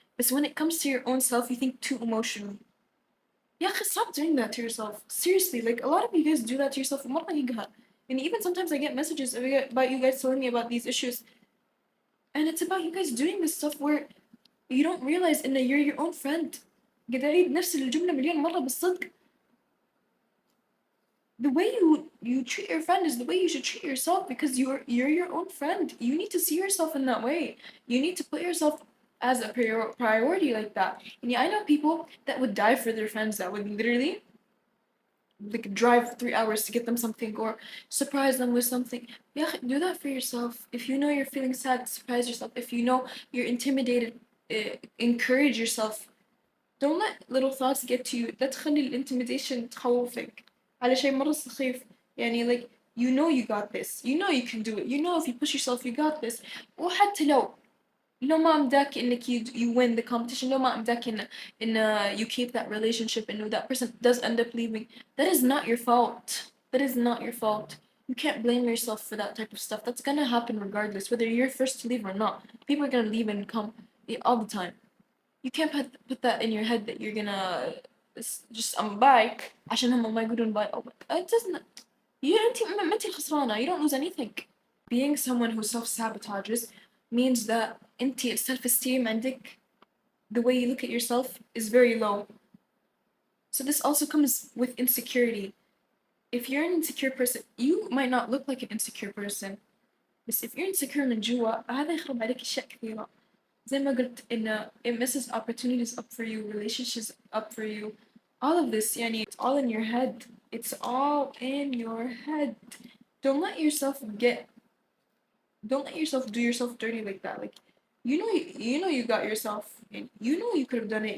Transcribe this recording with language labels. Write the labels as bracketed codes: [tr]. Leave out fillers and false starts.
[en] But when it comes to your own self, you think too emotionally. Yeah, stop doing that to yourself. Seriously, like a lot of you guys do that to yourself. And even sometimes I get messages about you guys telling me about these issues. And it's about you guys doing this stuff where you don't realize [ar] إن [en] you're your own friend. [ar] قاعدة أعيد نفس الجملة مليون مرة بالصدق. [en] The way you treat your friend is the way you should treat yourself because you're your own friend. You need to see yourself in that way. You need to put yourself as a priority like that. And yeah, I know people that would die for their friends, that would literally like drive 3 hours to get them something or surprise them with something. Yeah, do that for yourself. If you know you're feeling sad, surprise yourself. If you know you're intimidated, encourage yourself. Don't let little thoughts get to you. [ar] لا تخلي الانtimidation تخوفك على شيء مرة سخيف. يعني [en] like you know you got this. You know you can do it. You know if you push yourself you got this. [ar] وحتى لو ما مداك إنك [en] you win the competition. [ar] لو ما مداك إن [en] you keep that relationship and that person does end up leaving. That is not your fault. That is not your fault. You can't blame yourself for that type of stuff. That's gonna happen regardless, whether you're first to leave or not. People are gonna leave and come all the time. You can't put that in your head that you're gonna just buy [ar] عشان هم ما يقولون [en] buy. Oh, it doesn't. [ar] ما انتي الخسرانة. [en] You don't lose anything. Being someone who self-sabotages means that [ar] انتي [en] self-esteem [ar] عندك, [en] the way you look at yourself is very low. So this also comes with insecurity. If you're an insecure person, you might not look like an insecure person. But if you're insecure [ar] من جوا هذا يخرب عليك أشياء كثيرة. زي ما قلت إنه [en] it messes opportunities up for you, relationships up for you. All of this [ar] يعني [en] it's all in your head. It's all in your head. Don't let yourself get don't let yourself do yourself dirty like that. Like, you know you got yourself, and you know you could have done it.